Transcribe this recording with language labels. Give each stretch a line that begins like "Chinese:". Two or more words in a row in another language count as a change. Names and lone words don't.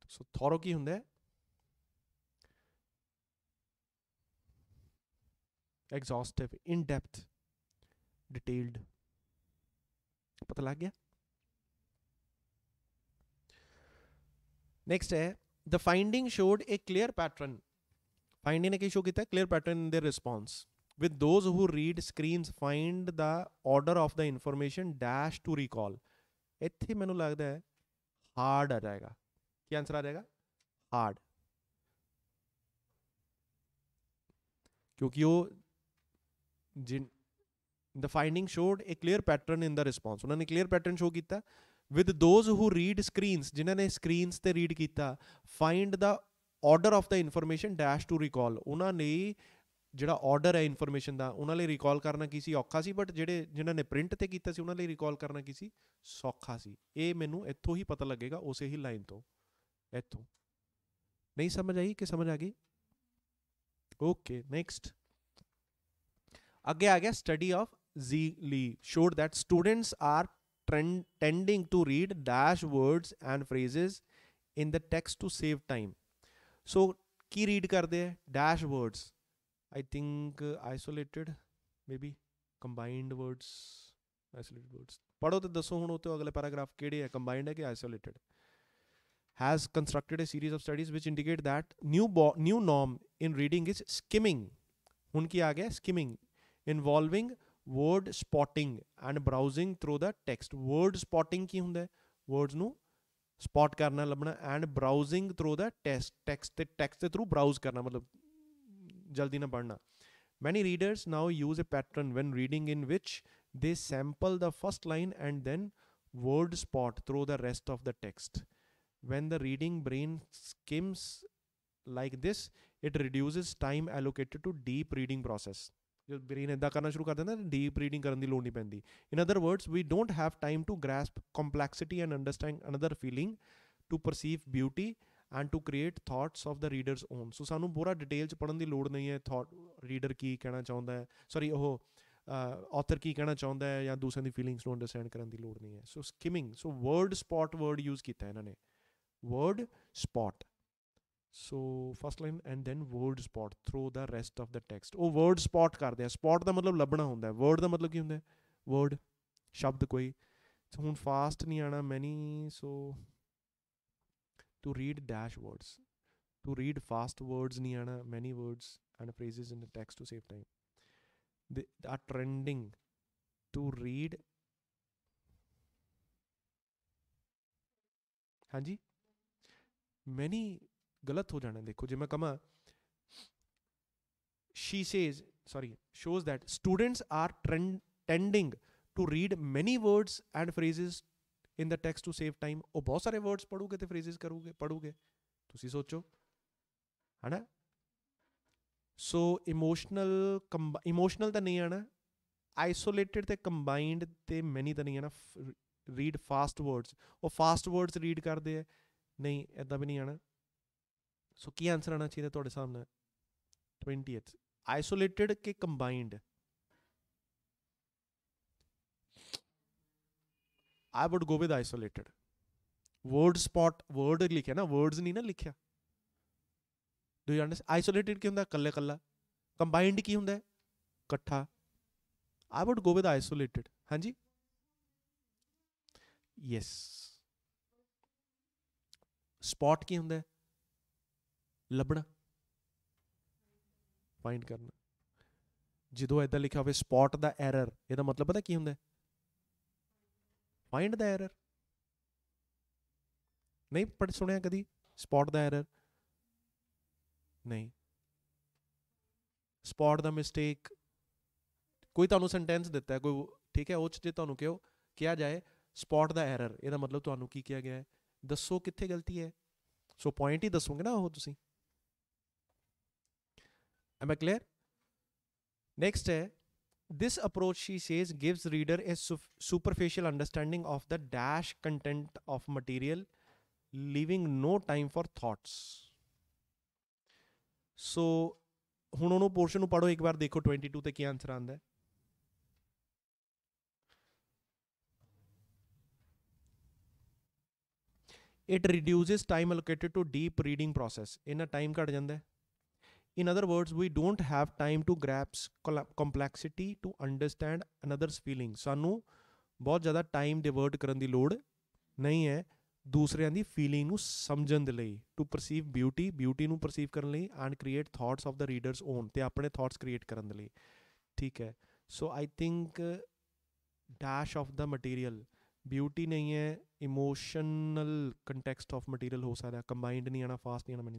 Punjabi: ਸੋ ਥੋਰੋ ਕੀ ਹੁੰਦਾ ਹੈ? ਐਗਜ਼ੌਸਟਿਵ,
English: in depth,
Punjabi: ਡਿਟੇਲਡ. ਪਤਾ ਲੱਗ ਗਿਆ? ਨੈਕਸਟ ਹੈ
English: the finding showed a clear pattern.
Punjabi: Finding ਨੇ ਕੀ ਸ਼ੋ ਕੀਤਾ?
English: clear pattern in their response. With those who read screens find the order of the information dash to recall.
Punjabi: ਇੱਥੇ ਮੈਨੂੰ ਲੱਗਦਾ ਹੈ ਹਾਰਡ ਆ ਜਾਏਗਾ. ਕੀ ਆਂਸਰ ਆ ਜਾਏਗਾ? ਹਾਰਡ. ਕਿਉਂਕਿ ਉਹ
English: the finding showed a clear pattern in the response.
Punjabi: ਉਹਨਾਂ ਨੇ
English: clear pattern show
Punjabi: ਕੀਤਾ.
English: With those who read screens,
Punjabi: ਜਿਨ੍ਹਾਂ ਨੇ screens ਤੇ read ਕੀਤਾ,
English: find the order of the information dash to recall.
Punjabi: ਉਹਨਾਂ ਨੇ ਜਿਹੜਾ order ਹੈ information ਦਾ, ਉਹਨਾਂ ਲਈ recall ਕਰਨਾ ਕੀ ਸੀ? ਔਖਾ ਸੀ. ਬਟ ਜਿਨ੍ਹਾਂ ਨੇ print ਤੇ ਕੀਤਾ ਸੀ ਉਹਨਾਂ ਲਈ recall ਕਰਨਾ ਕੀ ਸੀ? ਸੌਖਾ ਸੀ. ਇਹ ਮੈਨੂੰ ਇੱਥੋਂ ਹੀ ਪਤਾ ਲੱਗੇਗਾ, ਉਸੇ ਹੀ ਲਾਈਨ ਤੋਂ. ਇੱਥੋਂ ਨਹੀਂ ਸਮਝ ਆਈ ਕਿ ਸਮਝ ਆ ਗਈ? ਓਕੇ, ਨੈਕਸਟ ਅੱਗੇ ਆ ਗਿਆ.
English: study of ਜ਼ੀਲੀ showed that students are tending to read dash words and phrases in the text to save time.
Punjabi: So ਕੀ read ਕਰਦੇ ਹੈ?
English: dash words. I think isolated, maybe combined words, isolated words.
Punjabi: ਪੜ੍ਹੋ ਤੇ ਦੱਸੋ ਹੁਣ ਉਹ ਤੋਂ ਅਗਲੇ ਪੈਰਾਗ੍ਰਾਫ ਕਿਹੜੇ ਹੈ? combined ਹੈ ਕਿ isolated?
English: has constructed a series of studies which indicate that new norm in reading is skimming.
Punjabi: ਹੁਣ ਕੀ ਆ ਗਿਆ?
English: skimming, involving word spotting and browsing through the text. word spotting
Punjabi: ਕੀ ਹੁੰਦਾ ਹੈ? words ਨੂੰ spot ਕਰਨਾ, ਲੱਭਣਾ,
English: and browsing through the text
Punjabi: ਦੇ
English: through browse
Punjabi: ਕਰਨਾ, ਮਤਲਬ ਜਲਦੀ ਨਾ ਪੜ੍ਹਨਾ.
English: many readers now use a pattern when reading in which they sample the first line and then word spot through the rest of the text. when the reading brain skims like this, it reduces time allocated to deep reading process.
Punjabi: ਜੋ ਬ੍ਰੇਨ ਇੱਦਾਂ ਕਰਨਾ ਸ਼ੁਰੂ ਕਰ ਦਿੰਦਾ,
English: deep reading
Punjabi: ਕਰਨ ਦੀ ਲੋੜ ਨਹੀਂ ਪੈਂਦੀ.
English: In other words, we don't have time to grasp complexity and understand another feeling, to perceive beauty and to create thoughts of the readers own.
Punjabi: ਸੋ ਸਾਨੂੰ ਪੂਰਾ ਡਿਟੇਲ 'ਚ ਪੜ੍ਹਨ ਦੀ ਲੋੜ ਨਹੀਂ ਹੈ. ਰੀਡਰ ਕੀ ਕਹਿਣਾ ਚਾਹੁੰਦਾ ਹੈ, ਸੌਰੀ ਉਹ author ਕੀ ਕਹਿਣਾ ਚਾਹੁੰਦਾ ਹੈ, ਜਾਂ ਦੂਸਰਿਆਂ ਦੀ ਫੀਲਿੰਗਸ ਨੂੰ ਅੰਡਰਸਟੈਂਡ ਕਰਨ ਦੀ ਲੋੜ ਨਹੀਂ ਹੈ. ਸੋ ਸਕਿਮਿੰਗ, ਸੋ
English: word spot
Punjabi: ਵਰਡ ਯੂਜ਼ ਕੀਤਾ ਇਹਨਾਂ ਨੇ,
English: word spot. So first line and then word spot through the rest of the text.
Punjabi: ਉਹ
English: word spot
Punjabi: ਕਰਦੇ ਆ. spot ਦਾ ਮਤਲਬ ਲੱਭਣਾ ਹੁੰਦਾ ਹੈ. word ਦਾ ਮਤਲਬ ਕੀ ਹੁੰਦਾ ਹੈ?
English: word,
Punjabi: ਸ਼ਬਦ ਕੋਈ. ਹੁਣ fast ਨਹੀਂ ਆਣਾ
English: many, so to read dash words, to read fast words
Punjabi: ਨਹੀਂ ਆਣਾ,
English: many words and phrases in the text to save time. They are trending to read.
Punjabi: ਹਾਂਜੀ, many ਗਲਤ ਹੋ ਜਾਣਾ. ਦੇਖੋ ਜੇ ਮੈਂ ਕਹਾਂ
English: she says, sorry, shows that students are tending to read many words and phrases in the text to save time.
Punjabi: ਉਹ ਬਹੁਤ ਸਾਰੇ words ਪੜੂਗੇ ਤੇ phrases ਪੜੂਗੇ. ਤੁਸੀਂ ਸੋਚੋ, ਹੈ ਨਾ? ਸੋ ਇਮੋਸ਼ਨਲ ਤਾਂ ਨਹੀਂ ਆਣਾ, ਆਈਸੋਲੇਟਿਡ ਤੇ ਕੰਬਾਈਨਡ ਤੇ ਮੈਨੀ ਤਾਂ ਨਹੀਂ ਆਣਾ.
English: read fast words,
Punjabi: ਉਹ
English: fast words read
Punjabi: ਕਰਦੇ ਹੈ, ਨਹੀਂ ਇੱਦਾਂ ਵੀ ਨਹੀਂ ਆਣਾ. ਸੋ ਕੀ ਆਂਸਰ ਆਉਣਾ ਚਾਹੀਦਾ ਤੁਹਾਡੇ ਸਾਹਮਣੇ? 20th. ਆਈਸੋਲੇਟਿਡ ਕਿ ਕੰਬਾਈਨਡ?
English: I would go with isolated. Word spot,
Punjabi: word ਲਿਖਿਆ ਨਾ, words ਨਹੀਂ ਨਾ ਲਿਖਿਆ.
English: Do you understand?
Punjabi: Isolated ਕੀ ਹੁੰਦਾ? ਕੱਲੇ ਕੱਲਾ. Combined ਕੀ ਹੁੰਦਾ? ਇਕੱਠਾ.
English: I would go with isolated.
Punjabi: ਹਾਂਜੀ? Yes. Spot ਕੀ ਹੁੰਦਾ? ਲੱਭਣਾ, ਫਾਈਂਡ ਕਰਨਾ. ਜਦੋਂ ਇੱਦਾਂ ਲਿਖਿਆ ਹੋਵੇ
English: spot the error,
Punjabi: ਇਹਦਾ ਮਤਲਬ ਪਤਾ ਕੀ ਹੁੰਦਾ?
English: find the error.
Punjabi: ਨਹੀਂ ਪੜ੍ਹ ਸੁਣਿਆ ਕਦੀ
English: spot the error?
Punjabi: ਨਹੀਂ.
English: spot the mistake,
Punjabi: ਕੋਈ ਤੁਹਾਨੂੰ ਸੈਂਟੈਂਸ ਦਿੱਤਾ ਹੈ, ਕੋਈ
Hindi: ठीक है,
Punjabi: ਉਹ 'ਚ ਜੇ ਤੁਹਾਨੂੰ ਕਿਹਾ ਜਾਏ
English: spot the error,
Punjabi: ਇਹਦਾ ਮਤਲਬ ਤੁਹਾਨੂੰ ਕੀ ਕਿਹਾ ਗਿਆ ਹੈ, ਦੱਸੋ ਕਿੱਥੇ ਗਲਤੀ ਹੈ। ਸੋ ਪੁਆਇੰਟ ਹੀ ਦੱਸੋਗੇ ਨਾ ਉਹ ਤੁਸੀਂ।
English: Am I clear? Next है, this approach, she says, gives reader a superficial understanding of the dash content of material, leaving no time for thoughts.
Punjabi: So ਹੁਣ ਉਹਨੂੰ ਪੋਰਸ਼ਨ ਨੂੰ ਪੜ੍ਹੋ ਇੱਕ ਵਾਰ, ਦੇਖੋ 22 ਤੇ ਕੀ ਆਨਸਰ ਆਉਂਦਾ ਹੈ।
English: It reduces time allocated to deep reading process.
Punjabi: ਇਹਨਾਂ ਟਾਈਮ ਘਟ ਜਾਂਦਾ ਹੈ।
English: In other words, we don't have time to grasp complexity to understand another's feeling.
Punjabi: ਸਾਨੂੰ ਬਹੁਤ ਜ਼ਿਆਦਾ ਟਾਈਮ ਡਿਵਰਟ ਕਰਨ ਦੀ ਲੋੜ ਨਹੀਂ ਹੈ ਦੂਸਰਿਆਂ ਦੀ ਫੀਲਿੰਗ ਨੂੰ ਸਮਝਣ ਦੇ ਲਈ,
English: to perceive beauty
Punjabi: ਨੂੰ ਪਰਸੀਵ ਕਰਨ ਲਈ,
English: and create thoughts of the readers own,
Punjabi: ਤੇ ਆਪਣੇ ਥਾਟਸ ਕ੍ਰੀਏਟ ਕਰਨ ਦੇ ਲਈ। ਠੀਕ ਹੈ,
English: so I think dash of the material beauty
Punjabi: ਨਹੀਂ ਹੈ,
English: emotional context of material
Punjabi: ਹੋ ਸਕਦਾ, ਕੰਬਾਈਨਡ ਨਹੀਂ ਆਉਣਾ, ਫਾਸਟ ਨਹੀਂ ਆਉਣਾ ਮੈਨੂੰ।